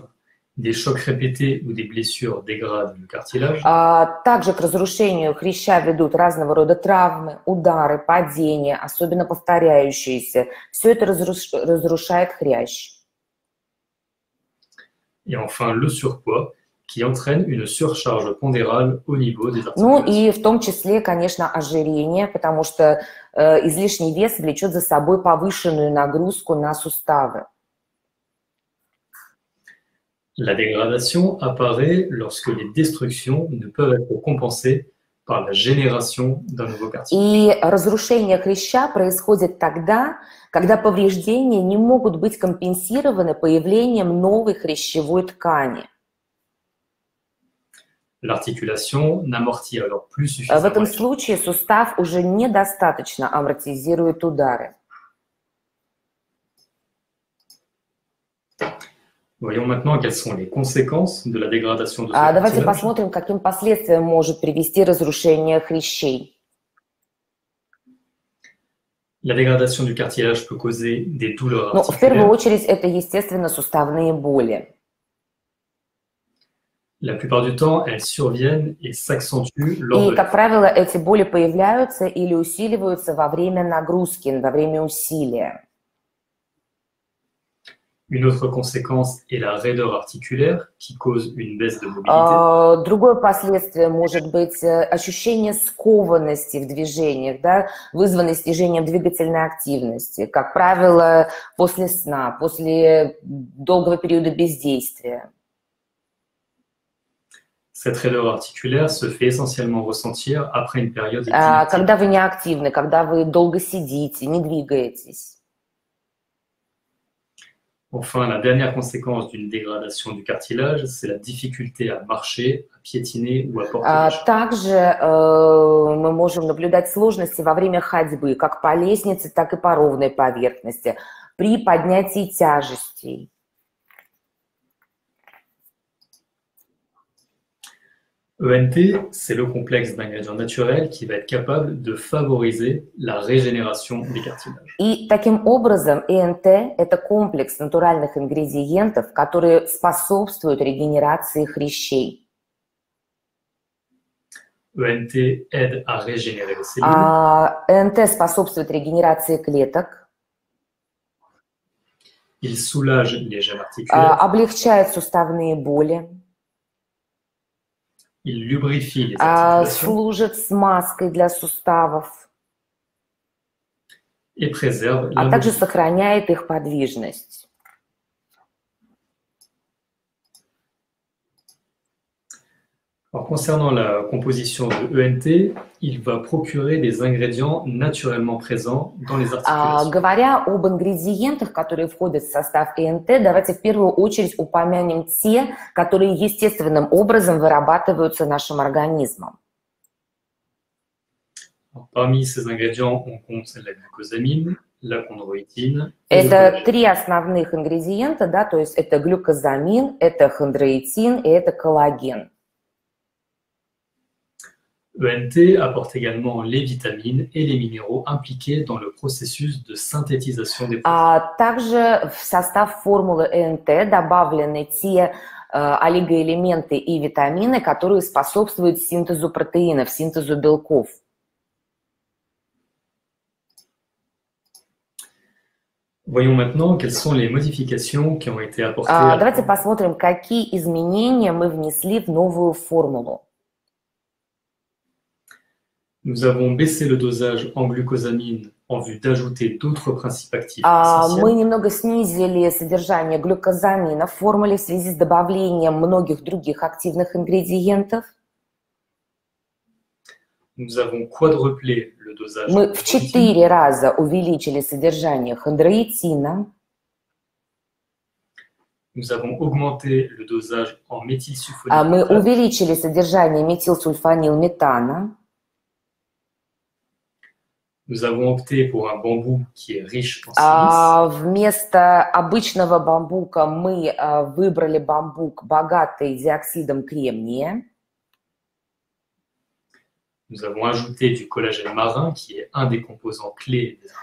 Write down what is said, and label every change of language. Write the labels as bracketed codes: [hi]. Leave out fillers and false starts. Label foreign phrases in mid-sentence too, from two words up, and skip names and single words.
[fr] Des chocs répétés ou des blessures dégradent le cartilage. [ru] Также к разрушению хряща ведут разного рода травмы, удары, падения, особенно повторяющиеся. Все это разрушает хрящ. [fr] Et enfin, le surpoids qui entraîne une surcharge pondérale au niveau des [ru] Ну [fr] articulations. [ru] и в том числе, конечно, ожирение, потому что излишний вес влечет за собой повышенную нагрузку на суставы. [fr] La dégradation apparaît lorsque les destructions ne peuvent être compensées par la génération d'un nouveau cartilage. [ru] И разрушение хряща происходит тогда, когда повреждения не могут быть компенсированы появлением новой хрящевой ткани. [fr] L'articulation n'amortit alors plus [ru] В [fr] suffisamment [ru] этом [fr] les chocs. [ru] случае сустав уже недостаточно амортизирует удары. [fr] Voyons maintenant quelles sont les conséquences de la dégradation de ce [ru] Давайте [fr] cartilage. [ru] посмотрим, к каким последствиям может привести разрушение хрящей. [fr] La dégradation du cartilage peut causer des douleurs [ru] Ну, в первую [fr] articulaires. [ru] очередь, это, естественно, суставные боли. [fr] La plupart du temps, elles surviennent et s'accentuent lors [ru] И, [fr] de [ru] как правило, эти боли появляются или усиливаются во время нагрузки, во время усилия. [fr] Une autre conséquence est la raideur articulaire qui cause une baisse de mobilité. [ru] Другое последствие может быть ощущение скованности в движениях, да, вызванное снижением двигательной активности, как правило, после сна, после долгого периода бездействия. [fr] Cette raideur articulaire se fait essentiellement ressentir après une période inactive. [ru] Когда вы неактивны, когда вы долго сидите, не двигаетесь. [fr] Enfin, la dernière conséquence d'une dégradation du cartilage, c'est la difficulté à marcher, à piétiner ou à porter des charges. [ru] Также мы можем наблюдать сложности во время ходьбы, как по лестнице, так и по ровной поверхности, при поднятии тяжестей. [fr] ENT, c'est le complexe d'ingrédients naturels qui va être capable de favoriser la régénération des cartilages. [ru] И таким образом ЭНТ – это комплекс натуральных ингредиентов, которые способствуют регенерации хрящей. [fr] ENT aide à régénérer les cellules. [ru] ЭНТ способствует регенерации клеток, [fr] Il soulage les gènes articulaires. [ru] облегчает суставные боли, [fr] Il lubrifie les articulations [ru] служит смазкой для суставов, [fr] et préserve la [ru] а также [fr] mobilité. [ru] сохраняет их подвижность. [fr] Alors, concernant la composition de ENT, il va procurer des ingrédients naturellement présents dans les articulations. [ru] Говоря об ингредиентах, которые входят в состав ЭНТ, давайте в первую очередь упомянем те, которые естественным образом вырабатываются нашим организмом. [fr] Alors, parmi ces ingrédients, on compte la glucosamine, la chondroïtine et le [ru] Это [fr] collagène. [ru] три основных ингредиента, да, то есть это глюкозамин, это хондроитин и это коллаген. [fr] ENT apporte également les vitamines et les minéraux impliqués dans le processus de synthétisation des protéines. [ru] Также в состав формулы ЭНТ добавлены те олигоэлементы и витамины, которые способствуют синтезу протеинов, синтезу белков. [fr] Voyons maintenant quelles sont les modifications qui ont été apportées à la [ru] Давайте [fr] formule. [ru] посмотрим, какие изменения мы внесли в новую формулу. [fr] Nous avons baissé le dosage en glucosamine en vue d'ajouter d'autres principes actifs [ru] Мы [fr] essentiels. [ru] немного снизили содержание глюкозамина в формуле в связи с добавлением многих других активных ингредиентов. [fr] Nous avons quadruplé le dosage [ru] Мы [fr] en [ru] в [fr] chondroïtine. [ru] 4 раза увеличили содержание хондроитина. [fr] Nous avons augmenté le dosage en [ru] Мы [fr] méthylsulfonylméthane. [ru] увеличили содержание метилсульфанилметана. [fr] Nous avons opté pour un bambou qui est riche en silice. [ru] Вместо обычного бамбука мы выбрали бамбук, богатый диоксидом кремния. [fr] Nous avons ajouté du collagène marin qui est un des composants clés des